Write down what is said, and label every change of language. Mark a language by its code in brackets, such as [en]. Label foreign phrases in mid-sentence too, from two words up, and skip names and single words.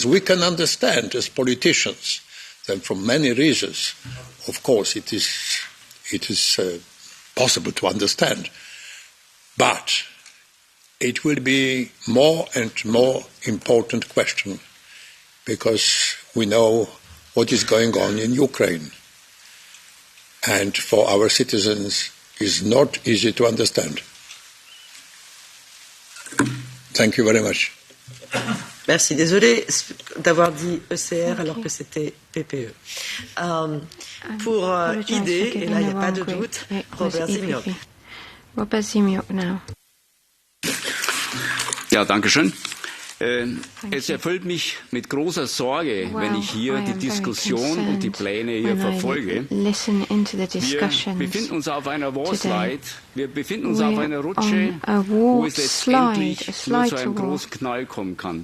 [en] We can understand as politicians that for many reasons, of course, it is possible to understand, but it will be more and more important question because we know what is going on in Ukraine, and for our citizens is not easy to understand. Thank you very much. [fr] Merci. Désolée d'avoir dit ECR alors que c'était PPE. Pour ID, et là il n'y a pas de doute, Robert Zimiok. [en] Robert Zimiok now. [de] Ja, danke schön. Es erfüllt mich mit großer Sorge, wenn ich hier die Diskussion und die Pläne hier verfolge. Wir befinden uns auf einer Warslide, wir befinden uns auf einer Rutsche, wo es letztendlich nur zu einem großen Knall kommen kann.